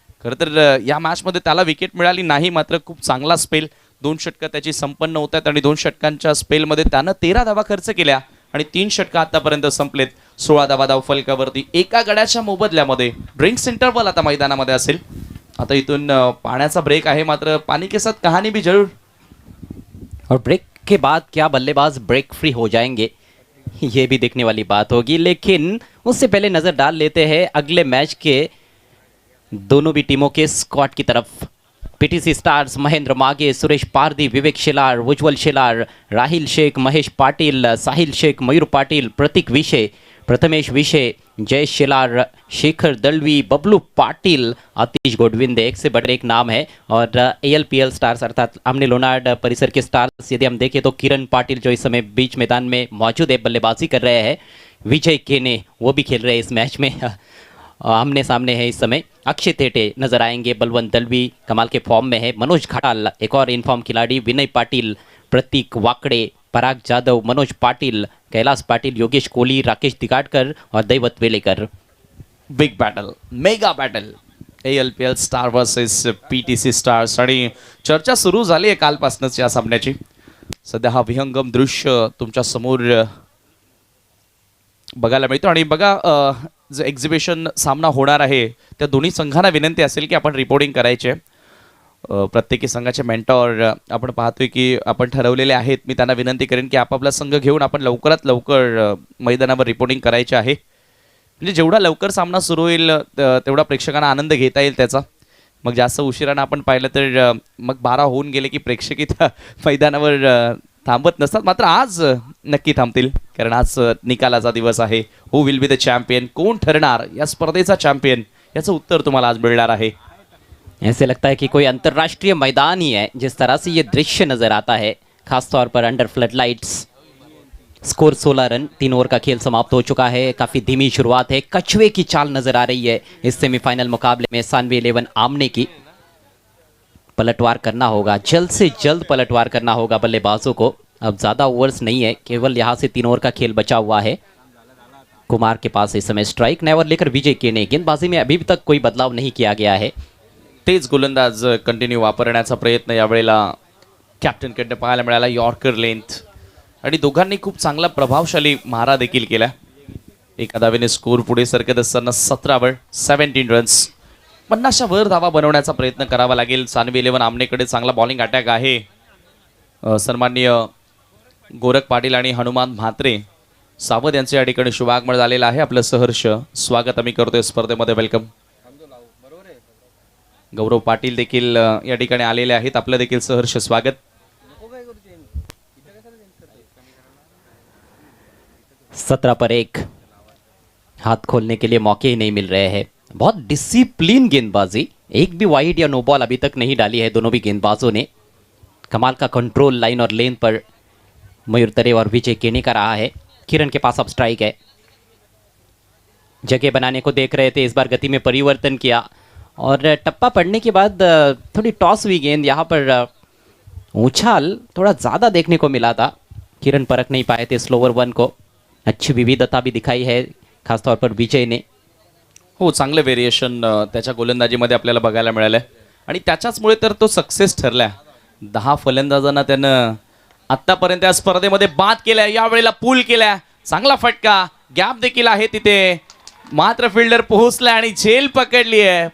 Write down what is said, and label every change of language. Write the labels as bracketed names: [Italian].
[Marathi] खरं तर या मॅचमध्ये त्याला विकेट मिळाली नाही, मात्र खूप चांगला स्पेल 2 षटकं त्याची संपन्न होत आहेत आणि 2 षटकांच्या स्पेलमध्ये त्यानं 13 धावा खर्च केल्या आणि 3 षटकं आतापर्यंत संपलेत. 16 धावा फलकावरती एका गड्याच्या मोबदल्यामध्ये ड्रिंक्स इंटरवल आता मैदानामध्ये असेल. आता इथून पाण्याचा ब्रेक आहे, मात्र [Hindi] पाणी के साथ कहानी भी जरूर. और ब्रेक के बाद क्या बल्लेबाज ब्रेक फ्री हो जाएंगे, ये भी देखने वाली बात होगी. लेकिन उससे पहले नजर डाल लेते हैं अगले मैच के दोनों भी टीमों के स्क्वाड की तरफ. पीटीसी स्टार्स महेंद्र मागे, सुरेश पारदी, विवेक शेलार, उज्ज्वल शेलार, राहिल शेख, महेश पाटिल, साहिल शेख, मयूर पाटिल, प्रतीक विषे, प्रथमेश विषे, जय शेलार, शेखर दलवी, बबलू पाटिल, आतिश गोडविंदे. एक से बढ़कर एक नाम है. और ALPL स्टार्स अर्थात आमने लोनार्ड परिसर के स्टार्स यदि हम देखें तो किरण पाटिल जो इस समय बीच मैदान में मौजूद है, बल्लेबाजी कर रहे हैं. विजय केने वो भी खेल रहे हैं इस मैच में. आमने सामने है इस समय. अक्षय तेटे नजर आएंगे, बलवंत दलवी कमाल के फॉर्म में है, मनोज खटाल एक और इनफॉर्म खिलाड़ी, विनय पाटिल, प्रतीक वाकड़े, पराग जाधव, मनोज पाटिल, कैलाश पाटिल, योगेश कोहली, राकेश दिगाडकर और दैवत वेलेकर. [English] Big battle, mega battle, ALPL star versus PTC stars. [Marathi] आणि चर्चा सुरू झाली आहे कालपासूनच या सामन्याची. सध्या हा विहंगम दृश्य तुमच्या समोर बघायला मिळतो. आणि बघा जो एक्झिबिशन सामना होणार आहे त्या दोन्ही संघांना विनंती असेल की आपण रिपोर्टिंग करायचे. प्रत्येकी संघाचे मेंटॉर आपण पाहतोय की आपण ठरवलेले आहेत. मी त्यांना विनंती करेन की आपापला संघ घेऊन आपण लवकरात लवकर मैदानावर रिपोर्टिंग करायचे आहे. म्हणजे जेवढा लवकर सामना सुरू होईल तेवढा प्रेक्षकांना आनंद घेता येईल त्याचा. मग जास्त उशिरानं आपण पाहिलं तर मग 12 होऊन गेले की प्रेक्षक इथं मैदानावर थांबत नसतात. मात्र आज नक्की थांबतील, कारण आज निकालाचा दिवस आहे. [English] who will be the champion, [Marathi] कोण ठरणार या स्पर्धेचा चॅम्पियन, याचं उत्तर तुम्हाला आज मिळणार आहे. [Hindi] ऐसे लगता है कि कोई अंतर्राष्ट्रीय मैदान ही है जिस तरह से ये दृश्य नजर आता है, खासतौर पर under flood lights. Score 16 run, 3 over का खेल समाप्त हो चुका है. काफ़ी धीमी शुरुआत है, कछुए की चाल नजर आ रही है इस सेमीफाइनल मुकाबले में. सानवी 11 आमने की पलटवार करना होगा, जल्द से जल्द पलटवार करना होगा बल्लेबाजों को. अब ज़्यादा ओवर्स नहीं है, केवल यहाँ से 3 ओवर का खेल बचा हुआ है. कुमार के पास इस समय स्ट्राइक, नया ओवर लेकर विजय केने. गेंदबाजी में अभी तक कोई बदलाव नहीं किया गया है. [Marathi] तेज गोलंदाज कंटिन्यू वापरण्याचा प्रयत्न यावेळेला कॅप्टनकडनं पाहायला मिळाला. यॉर्कर लेंथ, आणि दोघांनी खूप चांगला प्रभावशाली मारा देखील केला. एका धावेने स्कोर पुढे सरकत असताना 17 वर 17 रन्स. 50च्या वर धावा बनवण्याचा प्रयत्न करावा लागेल. सानवी 11 आमनेकडे चांगला बॉलिंग अटॅक आहे. सन्माननीय गोरख पाटील आणि हनुमान म्हात्रे सावध यांचे या ठिकाणी शुभागमन झालेलं आहे. आपलं सहर्ष स्वागत आम्ही करतोय स्पर्धेमध्ये. वेलकम. गौरव पाटील देखील या ठिकाणी आलेले आहेत. आपलं देखील सहर्ष स्वागत. [Hindi] सत्रह पर 1, हाथ खोलने के लिए मौके ही नहीं मिल रहे हैं. बहुत डिसिप्लिन गेंदबाजी, एक भी वाइड या नो बॉल अभी तक नहीं डाली है दोनों भी गेंदबाजों ने. कमाल का कंट्रोल लाइन और लेन पर मयूर तरे और विजय केने का रहा है. किरण के पास अब स्ट्राइक है, जगह बनाने को देख रहे थे, इस बार गति में परिवर्तन किया और टप्पा पड़ने के बाद थोड़ी टॉस हुई गेंद. यहाँ पर उछाल थोड़ा ज़्यादा देखने को मिला था, किरण परख नहीं पाए थे स्लोवर 1 को. अच्छी विविधता भी दिखाई है खासतौर पर विजय ने. [Marathi] हो, चांगलं व्हेरिएशन त्याच्या गोलंदाजीमध्ये आपल्याला बघायला मिळालं आणि त्याच्याचमुळे तर तो सक्सेस ठरला. 10 फलंदाजांना त्यानं आत्तापर्यंत या स्पर्धेमध्ये बाद केल्या, यावेळेला पूल केल्या. चांगला फटका, गॅप देखील आहे तिथे, मात्र फिल्डर पोहोचला आणि झेल पकडली आहे.